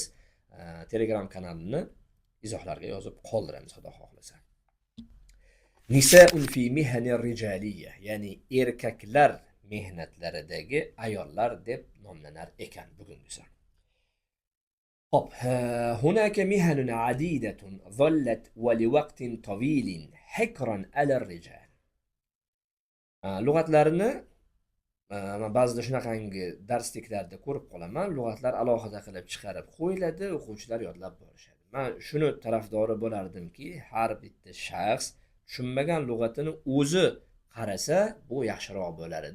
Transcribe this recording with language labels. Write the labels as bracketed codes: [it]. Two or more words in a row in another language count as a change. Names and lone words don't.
[uz] Telegram kanalini izohlarga yozib qoldiramiz xudo xohlasa. [ar] نساء في مهن رجالية, [uz] ya'ni erkaklar mehnatlaridagi ayollar deb nomlanar ekan bugungisi. [ar] Hop, هناك مهن عديدة ظلت ولوقت طويل حكرا على الرجال. [uz] Lug'atlarini men ba'zida shunaqangi darsliklarda ko'rib qolaman. Lug'atlar alohida qilib chiqarib qo'yiladi, o'quvchilar yodlab borishadi. Men shuni tarafdori bo'lardimki, har bitta shaxs tushunmagan lug'atini o'zi qarasa, bu yaxshiroq bo'lar edi.